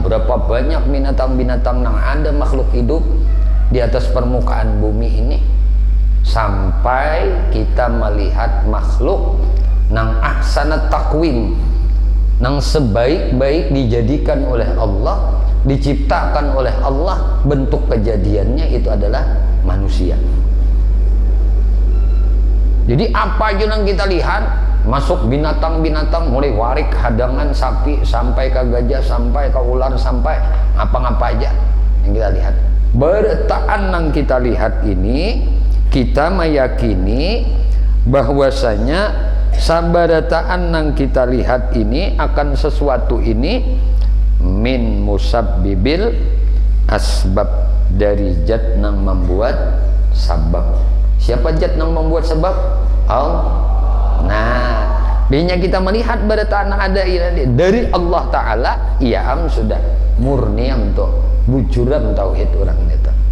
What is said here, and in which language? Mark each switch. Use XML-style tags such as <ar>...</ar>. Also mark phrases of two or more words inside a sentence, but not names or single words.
<bjn>Berapa banyak binatang-binatang nang ada makhluk hidup di atas permukaan bumi ini, sampai kita melihat makhluk nang</bjn> <ar>ahsanat takwim,</ar> <bjn>nang sebaik-baik dijadikan oleh Allah, diciptakan oleh Allah, bentuk kejadiannya itu adalah manusia. Jadi apa aja yang kita lihat, masuk binatang-binatang, mulai warik, hadangan, sapi, sampai ke gajah, sampai ke ular, sampai apa-apa aja yang kita lihat. Berataan yang kita lihat ini, kita meyakini bahwasanya sabarataan yang kita lihat ini akan sesuatu ini</bjn> <ar>min musabbibil asbab,</ar> <bjn>dari zat nang membuat sabab. Siapa zat nang membuat sebab? Allah. Nah, biasanya kita melihat barataan yang ada dari Allah Ta'ala, iya sudah murni untuk bujuran tauhid orang itu.</bjn>